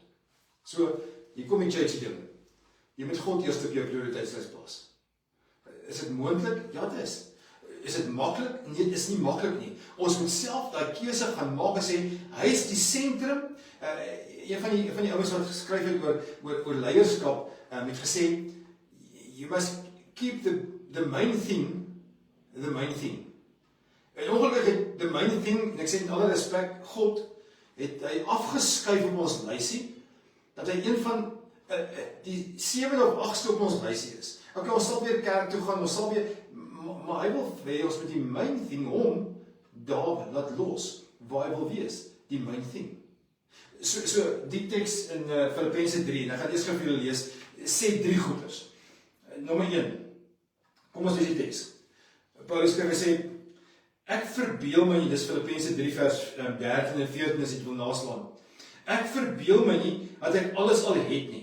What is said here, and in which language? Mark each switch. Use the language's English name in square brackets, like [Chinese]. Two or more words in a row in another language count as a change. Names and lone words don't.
[Afrikaans] So, hier kom die churchy ding. Jy moet God eers op jou prioriteitslys plaas. Is dit moontlik? Ja, dit is. Is dit maklik? Nee, dit is nie maklik nie. Ons moet self daai keuse gaan maak en sê, hy is die sentrum. Een van die ouens wat geskryf het oor leierskap, het gesê, [English] you must keep the main thing, the main thing. [Afrikaans] En ongelukkig het [English] the main thing, [Afrikaans] en ek sê in alle respek, God het hy afgeskuif op ons lysie, dat hy een van die 7 of 8ste op ons lysie is. Okay, ons sal weer kerk toe gaan, ons sal weer, maar hy wil hê ons met die [English] main thing [Afrikaans] hom daar laat los, waar hy wil wees, die [English] main thing. [Afrikaans] So die teks in Filippense 3, en ek gaan eers gou vir julle lees, sê 3 goeders. Nommer 1, kom ons lees die teks. Paulus skryf, hy sê, ek verbeel my nie, dis Filippense 3 vers 13 en 14 as jy wil naslaan. Ek verbeel my nie dat ek alles al het nie.